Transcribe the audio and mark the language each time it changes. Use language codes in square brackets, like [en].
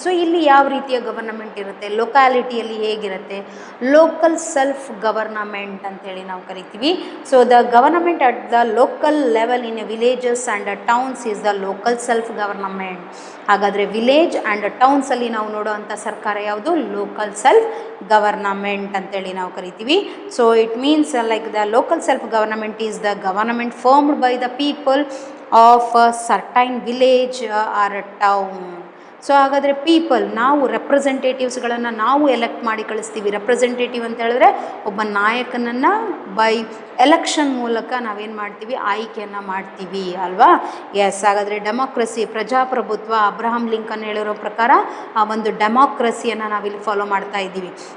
[kn] So ಇಲ್ಲಿ ಯಾವ ರೀತಿಯ ಗವರ್ನಮೆಂಟ್ ಇರುತ್ತೆ, ಲೊಕ್ಯಾಲಿಟಿಯಲ್ಲಿ ಹೇಗಿರುತ್ತೆ, ಲೋಕಲ್ ಸೆಲ್ಫ್ ಗವರ್ನಮೆಂಟ್ ಅಂತೇಳಿ ನಾವು ಕರಿತೀವಿ. [en] So the government at the local level in a villages and towns is the local self government. [kn] ಹಾಗಾದರೆ ವಿಲೇಜ್ ಆ್ಯಂಡ್ ಟೌನ್ಸಲ್ಲಿ ನಾವು ನೋಡೋವಂಥ ಸರ್ಕಾರ ಯಾವುದು, ಲೋಕಲ್ ಸೆಲ್ಫ್ ಗವರ್ನಮೆಂಟ್ ಅಂತೇಳಿ ನಾವು ಕರಿತೀವಿ. [en] So it means like the local self government is the government formed by the people of a certain village or a town. [kn] So ಹಾಗಾದರೆ people, ನಾವು ರೆಪ್ರೆಸೆಂಟೇಟಿವ್ಸ್ಗಳನ್ನು ನಾವು ಎಲೆಕ್ಟ್ ಮಾಡಿ ಕಳಿಸ್ತೀವಿ. ರೆಪ್ರೆಸೆಂಟೇಟಿವ್ ಅಂತ ಹೇಳಿದ್ರೆ ಒಬ್ಬ ನಾಯಕನನ್ನು ಬೈ ಎಲೆಕ್ಷನ್ ಮೂಲಕ ನಾವೇನು ಮಾಡ್ತೀವಿ, ಆಯ್ಕೆಯನ್ನು ಮಾಡ್ತೀವಿ ಅಲ್ವಾ. ಎಸ್, ಹಾಗಾದರೆ ಡೆಮೋಕ್ರಸಿ, ಪ್ರಜಾಪ್ರಭುತ್ವ, ಅಬ್ರಹಾಂ ಲಿಂಕನ್ ಹೇಳಿರೋ ಪ್ರಕಾರ ಆ ಒಂದು ಡೆಮೋಕ್ರಸಿಯನ್ನು ನಾವಿಲ್ಲಿ ಫಾಲೋ ಮಾಡ್ತಾ ಇದ್ದೀವಿ.